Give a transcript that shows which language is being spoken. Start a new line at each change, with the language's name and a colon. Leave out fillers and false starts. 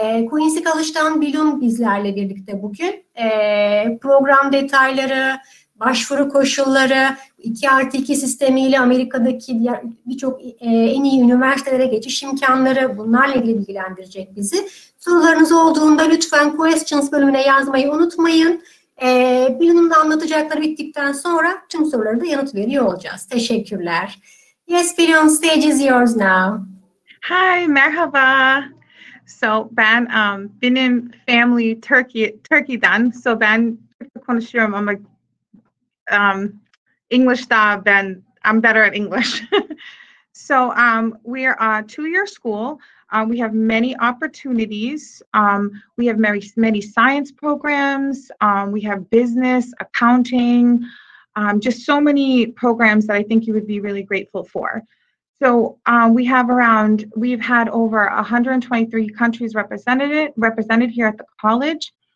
Turkish: Quincy College'dan Bilun bizlerle birlikte bugün. Program detayları, başvuru koşulları, 2+2 sistemiyle Amerika'daki birçok en iyi üniversitelere geçiş imkanları, bunlarla ilgili bilgilendirecek bizi. Sorularınız olduğunda lütfen questions bölümüne yazmayı unutmayın. Bilun'un anlatacakları bittikten sonra tüm soruları da yanıt veriyor olacağız. Teşekkürler.
English: Yes, Bilun, stage is yours now.
Turkish: Hi, merhaba. So ben benim family Turkey'den.
English: So
Turkish: ben Türkçe konuşuyorum ama English'ta
English: I'm better at English. So we're a 2-year school. We have many opportunities. We have many science programs. We have business, accounting, just so many programs that I think you would be really grateful for. So we've had over 123 countries represented here at the college.